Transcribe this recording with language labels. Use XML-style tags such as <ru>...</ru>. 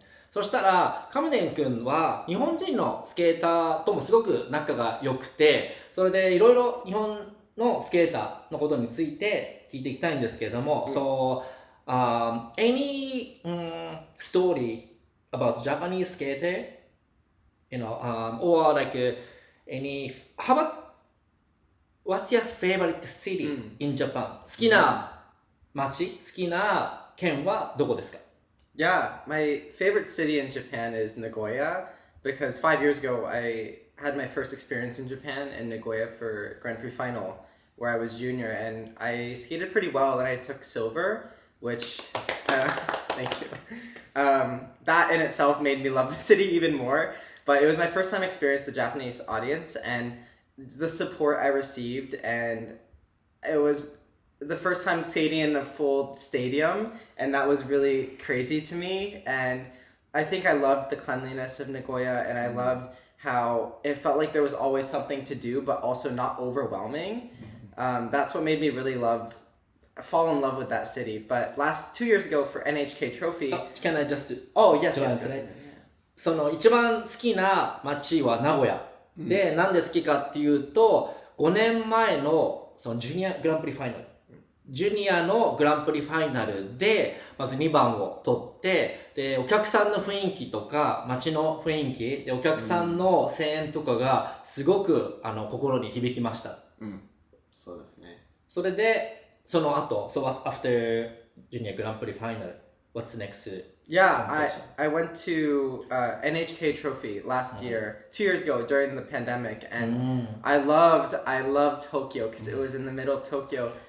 <ja>そしたら、カムデン君は日本人のスケーターともすごく仲が良くて、それでいろいろ日本のスケーターのことについて聞いていきたいんですけれども、</ja> <en>So, any story about Japanese skater? Or like what's your favorite city in Japan?</en> <ja>好きな街、好きな県はどこですか？</ja> <en>Yeah, my favorite city in Japan is Nagoya because 5 years ago I had my first experience in Japan in Nagoya for Grand Prix final where I was junior and I skated pretty well and I took silver, which thank you. That in itself made me love the city even more. But it was my first time experience the Japanese audience and the support I received, and it was the first time skating in a full stadium, and that was really crazy to me. And I think I loved the cleanliness of Nagoya, and I loved how it felt like there was always something to do, but also not overwhelming. That's what made me really fall in love with that city. But 2 years ago for NHK Trophy... Can I just... Oh, yes.</en> <ja>その一番好きな街は名古屋、でなんで好きかっていうと5年前のそのジュニアグランプリファイナルジュニアのグランプリファイナルでまず2番を取ってでお客さんの雰囲気とか街の雰囲気でお客さんの声援とかがすごく心に響きました、そうですね。それでその後</ja> <en>So after Junior Grand Prix Final what's next? Yeah, I went to NHK Trophy last year, 2 years ago during the pandemic, and I loved Tokyo because it was in the middle of Tokyo.</en>